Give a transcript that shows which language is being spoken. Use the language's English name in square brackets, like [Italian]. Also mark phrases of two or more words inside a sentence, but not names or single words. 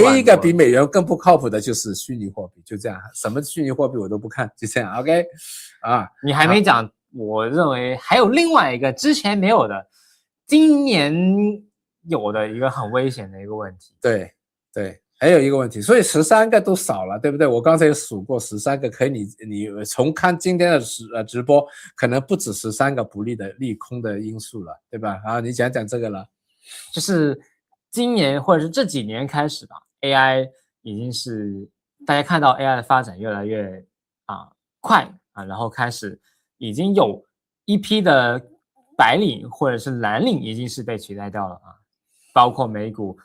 [Chinese] 唯一一個比美元更不靠譜的就是虛擬貨幣，就這樣，什麼虛擬貨幣我都不看，就這樣。OK，你還沒講，我認為還有另外一個之前沒有的，今年有的一個很危險的一個問題。對对。還有一個問題，所以13個都少了，對不对？我剛才也數過13個，可以你從看今天的直播，可能不止13個不利的利空的因素了，對吧？你講講這個了。就是今年或者是這幾年開始吧 ，AI 已經是大家看到 AI 的發展越來越快然後開始已經有一批的白領或者是藍領已經是被取代掉了包括美股。